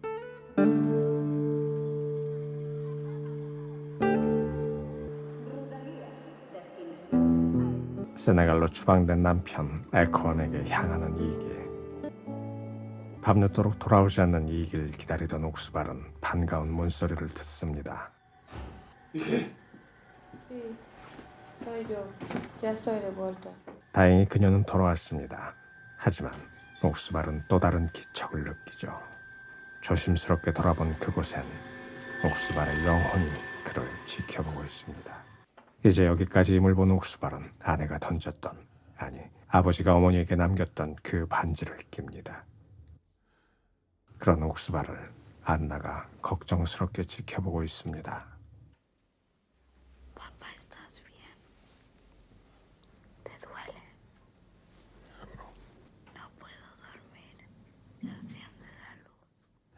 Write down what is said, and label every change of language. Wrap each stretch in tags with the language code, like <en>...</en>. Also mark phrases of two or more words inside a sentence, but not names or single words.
<ko>세네갈로 추방된 남편 에코원에게 향하는 이기. 밤늦도록 돌아오지 않는 이기를 기다리던 옥수발은 반가운 문소리를 듣습니다.</ko> <es>Sí, soy yo. Ya estoy de vuelta.</es> <ko>다행히 그녀는 돌아왔습니다. 하지만 옥수발은 또 다른 기척을 느끼죠. 조심스럽게 돌아본 그곳엔 옥수발의 영혼이 그를 지켜보고 있습니다. 이제 여기까지 힘을 본 옥수발은 아내가 던졌던, 아니 아버지가 어머니에게 남겼던 그 반지를 낍니다. 그런 옥수발을 안나가 걱정스럽게 지켜보고 있습니다.</ko> <es>Papá, ¿estás bien? ¿Te duele? No puedo dormir. Enciende la luz.</es>